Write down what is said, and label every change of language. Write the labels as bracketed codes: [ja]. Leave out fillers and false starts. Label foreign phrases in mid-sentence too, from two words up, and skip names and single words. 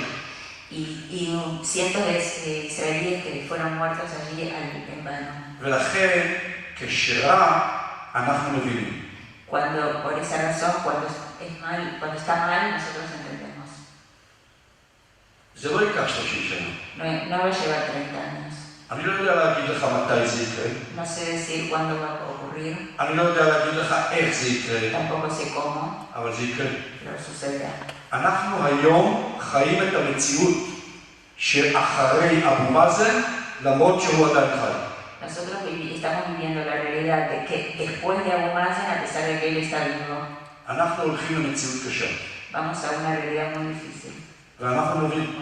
[es] y cientos de israelíes que fueron muertos allí en vano. [he] ולכן, כשרע, אנחנו מבינים. [es] Por esa razón, cuando está mal, nosotros entendemos. [he] זה לא ייקח 30 שנה. [es] No va a llevar 30 años. [he] אני לא יודע להגיד לך מתי זה יקרה. [es] No sé decir cuándo va a ocurrir, [he] אני לא יודע להגיד לך איך זה יקרה, [es] tampoco sé cómo, [he] אבל זה יקרה. [es] pero sucederá. [he] אנחנו היום חיים את המציאות שאחרי אבו מאזן, למרות שהוא עדיין חי. [es] Nosotros estamos viviendo la realidad de que después de Abu Mazen, a pesar de que él está vivo, [he] אנחנו הולכים למציאות קשה. [es] vamos a una realidad muy difícil [he] ואנחנו נבין.